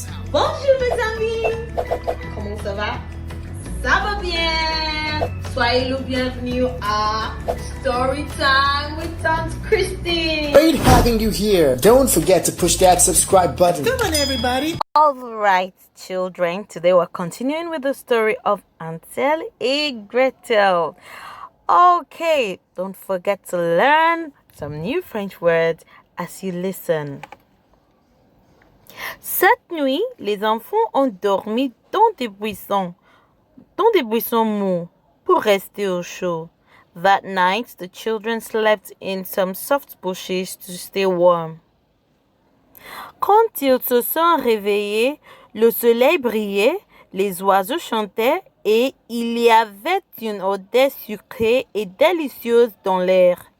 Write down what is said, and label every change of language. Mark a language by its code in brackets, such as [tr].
[fr] Bonjour mes amis, comment ça va? Ça va bien? Soyez le bienvenu à Story Time with Tante Christine. [en] Great having you here. Don't forget to push that subscribe button. Come on everybody. All right, children. Today we're continuing with the story of Hansel and Gretel. Okay, don't forget to learn some new French words as you listen. [fr] Cette nuit, les enfants ont dormi dans des buissons mous pour rester au chaud. [en] That night, the children slept in some soft bushes to stay warm. [fr] Quand ils se sont réveillés, le soleil brillait, les oiseaux chantaient et il y avait une odeur sucrée et délicieuse dans l'air.